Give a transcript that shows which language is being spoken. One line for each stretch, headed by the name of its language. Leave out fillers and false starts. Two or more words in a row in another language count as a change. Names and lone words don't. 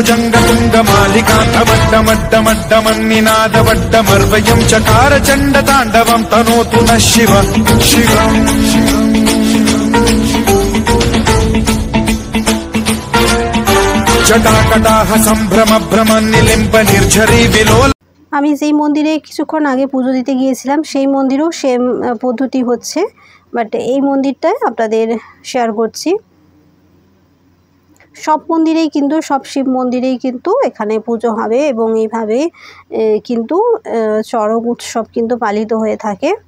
Sanskrit: भुजङ्गतुङ्गमालिकान्तवड्डमड्डमड्डमन्निनादवड्डमर्वयं चकार चण्डताण्डवं तनोतु नः शिव शिवम् जटाकटाह सम्भ्रम भ्रमन्निलिम्ब निर्झरी विलोल।
Bangla: আমি যেই মন্দিরে কিছুক্ষণ আগে পুজো দিতে গিয়েছিলাম সেই মন্দিরেও সেম পদ্ধতি হচ্ছে, বাট এই মন্দিরটায় আপনাদের শেয়ার করছি। সব মন্দিরেই কিন্তু, সব শিব মন্দিরেই কিন্তু এখানে পুজো হবে, এবং এইভাবে কিন্তু চড়ক উৎসব কিন্তু পালিত হয়ে থাকে।